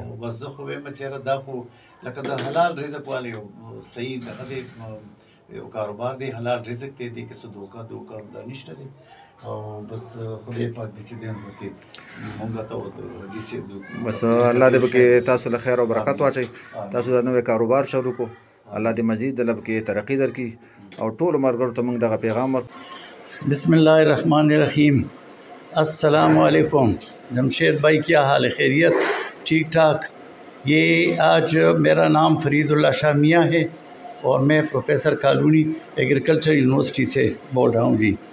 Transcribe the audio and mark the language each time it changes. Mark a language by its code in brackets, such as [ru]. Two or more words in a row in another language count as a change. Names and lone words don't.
[ps] بس زه خو وایم چېرې دا خو لکه د حلال رزق والی یو صحیح دغه دی یو کاروبار دی حلال رزق دی دې کې څه دوکه دا نشته دی او بس خدای پاک دې چې دی نو پکې مونږ ته حاجي صاحب بس الله دې پکې تاسو له خیر او برکت واچوي تاسو دا نوی کاروبار شروع کو الله دې مزید دله پکې ترقي درکړي او ټولو ملګرو ته موږ دغه پیغام [ar] بسم اللہ الرحمن الرحیم. السلام علیکم [ur] جمشید بھائی, کیا حال ہے؟ خیریت؟ ٹھیک ٹھاک. یہ آج میرا نام فرید اللہ شاہ میاں ہے اور میں پروفیسر کالونی ایگریکلچر یونیورسٹی سے بول رہا ہوں جی.